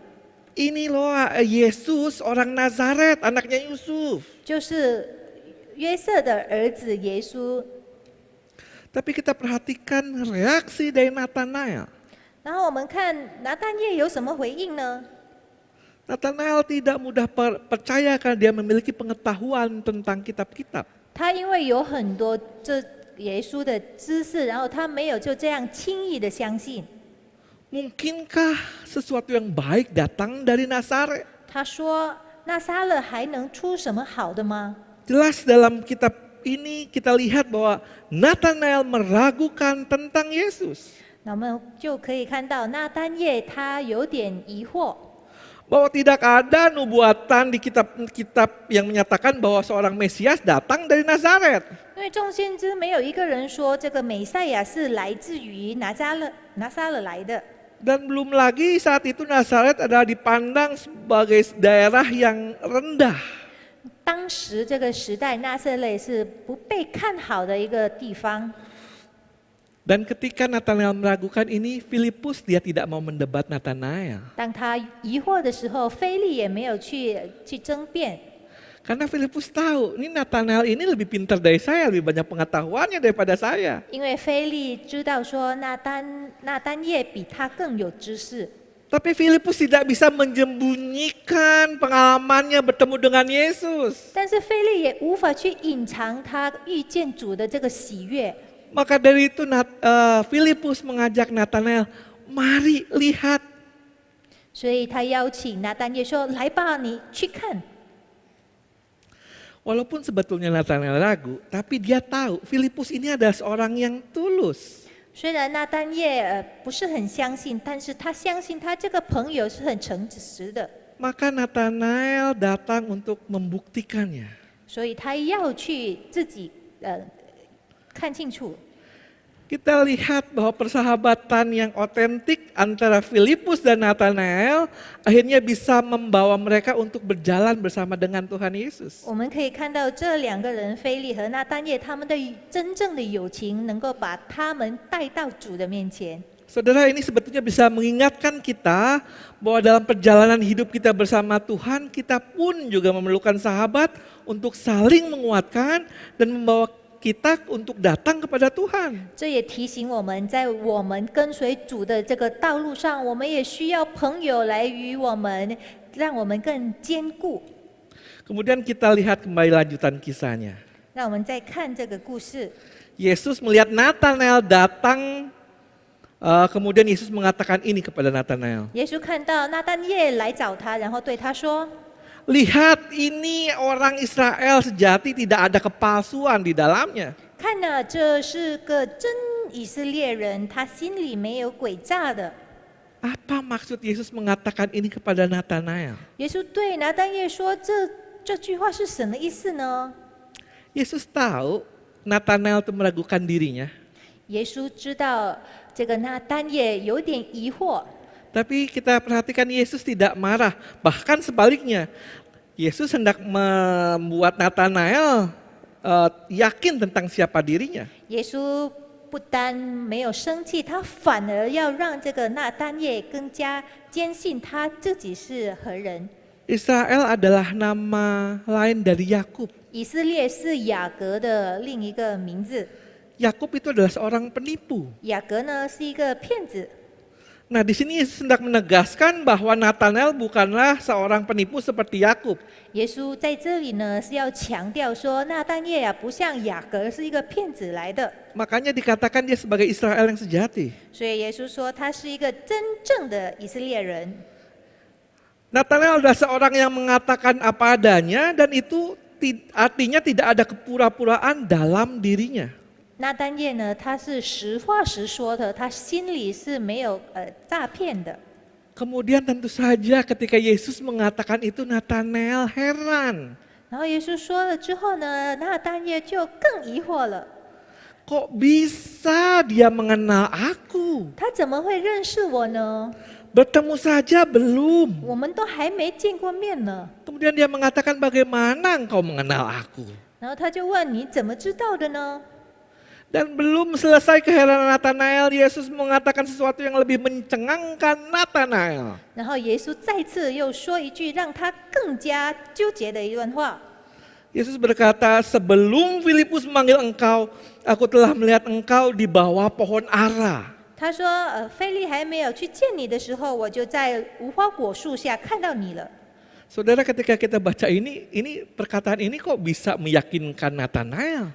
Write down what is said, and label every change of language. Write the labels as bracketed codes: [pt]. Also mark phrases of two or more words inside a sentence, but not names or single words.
[id] Ini loh Yesus orang Nazaret, anaknya Yusuf. [zh] 就是约瑟的儿子耶稣。 [id] Tapi kita perhatikan reaksi dari Nathanael. [zh] 然后我们看拿但业有什么回应呢？ [id] Nathanael tidak mudah percaya karena dia memiliki pengetahuan tentang kitab-kitab. [zh] 他因为有很多这耶稣的知识，然后他没有就这样轻易的相信。 [id] Mungkinkah sesuatu yang baik datang dari Nazaret? [zh] 他说：“那撒勒还能出什么好的吗？” [id] Jelas dalam kitab ini kita lihat bahwa Nathanael meragukan tentang Yesus. [zh] 那我们就可以看到那但业他有点疑惑， [id] Bahwa tidak ada nubuatan di kitab-kitab yang menyatakan bahwa seorang Mesias datang dari Nazaret. [zh] 因为众先知没有一个人说这个美赛亚是来自于拿撒勒来的。 [id] Dan belum lagi saat itu Nazaret adalah dipandang sebagai daerah yang rendah. [zh] 当时这个时代，拿撒勒是不被看好的一个地方。 [id] Dan ketika Nathanael meragukan ini, Filipus dia tidak mau mendebat Nathanael. [zh] 当他疑惑的时候，腓力也没有去争辩， [id] Karena Filipus tahu, ini Nathanael ini lebih pintar dari saya, lebih banyak pengetahuannya daripada saya. [zh] 因为腓力知道说那但业比他更有知识。 [id] Tapi Filipus tidak bisa menyembunyikan pengalamannya bertemu dengan Yesus. [zh] 但是腓力也无法去隐藏他遇见主的这个喜悦， [id] Maka dari itu Filipus mengajak Nathanael, mari lihat. [zh] 所以他邀请拿但业说：“来吧，你去看。” [id] Walaupun sebetulnya Nathanael ragu, tapi dia tahu Filipus ini adalah seorang yang tulus. [zh] 虽然拿但业不是很相信，但是他相信他这个朋友是很诚实的， [id] Maka Nathanael datang untuk membuktikannya. [zh] 所以他要去自己看清楚。 [id] Kita lihat bahwa persahabatan yang otentik antara Filipus dan Nathanael akhirnya bisa membawa mereka untuk berjalan bersama dengan Tuhan Yesus. [zh] 我们可以看到这两个人腓力和拿但业他们的真正的友情，能够把他们带到主的面前。 [id] Saudara, ini sebetulnya bisa mengingatkan kita bahwa dalam perjalanan hidup kita bersama Tuhan, kita pun juga memerlukan sahabat untuk saling menguatkan dan membawa kita untuk datang kepada Tuhan. [zh] 这也提醒我们在我们跟随主的这个道路上，我们也需要朋友来与我们，让我们更坚固。 [id] Kemudian kita lihat kembali lanjutan kisahnya. [zh] 让我们再看这个故事。 [id] Yesus melihat Nathanael datang, kemudian Yesus mengatakan ini kepada Nathanael. [zh] 耶稣看到拿但业来找他，然后对他说 [id] Lihat, ini orang Israel sejati, tidak ada kepalsuan di dalamnya.：“ [zh] 看了，这是个真以色列人，他心里没有诡诈的。” [id] Apa maksud Yesus mengatakan ini kepada Nathanael? [zh] 耶稣对拿但业说：“这句话是什么意思呢？” [id] Yesus tahu Nathanael itu meragukan dirinya. [zh] 耶稣知道这个拿但业有点疑惑， [id] Tapi kita perhatikan Yesus tidak marah. Bahkan sebaliknya, Yesus hendak membuat Nathanael yakin tentang siapa dirinya. [zh] 耶稣不单没有生气，他反而要让这个拿但业更加坚信他自己是何人。 [id] Israel adalah nama lain dari Yakub. [zh] 以色列是雅各的另一个名字， [id] Yakub itu adalah seorang penipu. [zh] 雅各呢是一个骗子。 [id] Nah, di sini Yesus hendak menegaskan bahwa Nathanael bukanlah seorang penipu seperti Yakub. [zh] 耶稣在这里呢是要强调说，拿但业呀不像雅各是一个骗子来的， [id] Makanya dikatakan dia sebagai Israel yang sejati. [zh] 所以耶稣说他是一个真正的以色列人。 [id] Nathanael adalah seorang yang mengatakan apa adanya dan itu artinya tidak ada kepura-puraan dalam dirinya. [zh] 拿但业呢，他是实话实说的，他心里是没有诈骗的。 [id] Kemudian tentu saja ketika Yesus mengatakan itu Nathanael heran. [zh] 然后耶稣说了之后呢，拿但业就更疑惑了， [id] Kok bisa dia mengenal aku? [zh] 他怎么会认识我呢？ [id] Bertemu saja belum. [zh] 我们都还没见过面呢。 [id] Kemudian dia mengatakan bagaimana engkau mengenal aku? [zh] 然后他就问你怎么知道的呢？ [id] Dan belum selesai keheranan Nathanael, Yesus mengatakan sesuatu yang lebih mencengangkan Nathanael. [zh] 然后耶稣再次又说一句让他更加纠结的一段话。 [id] Yesus berkata, sebelum Filipus memanggil engkau, aku telah melihat engkau di bawah pohon ara. [zh] 他说，菲利还没有去见你的时候，我就在无花果树下看到你了。 [id] Saudara, ketika kita baca ini perkataan ini kok bisa meyakinkan Natanael?